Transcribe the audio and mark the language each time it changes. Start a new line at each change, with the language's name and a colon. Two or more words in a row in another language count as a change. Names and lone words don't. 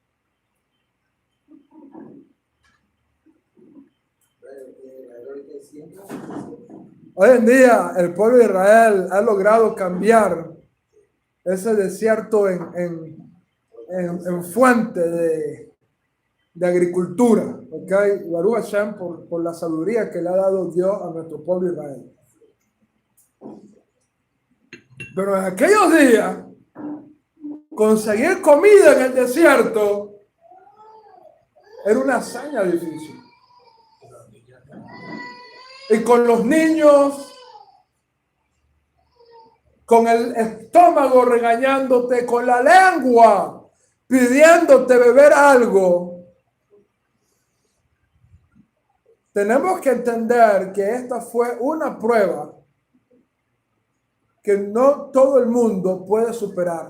Spanish: Hoy en día el pueblo de Israel ha logrado cambiar ese desierto en fuente de agricultura. ¿Okay?
Hebrew: ברוך השם
Spanish: por la sabiduría que le ha dado Dios a nuestro pueblo de Israel. Pero en aquellos días, conseguir comida en el desierto era una hazaña difícil. Y con los niños, con el estómago regañándote, con la lengua pidiéndote beber algo, tenemos que entender que esta fue una prueba que no todo el mundo puede superar.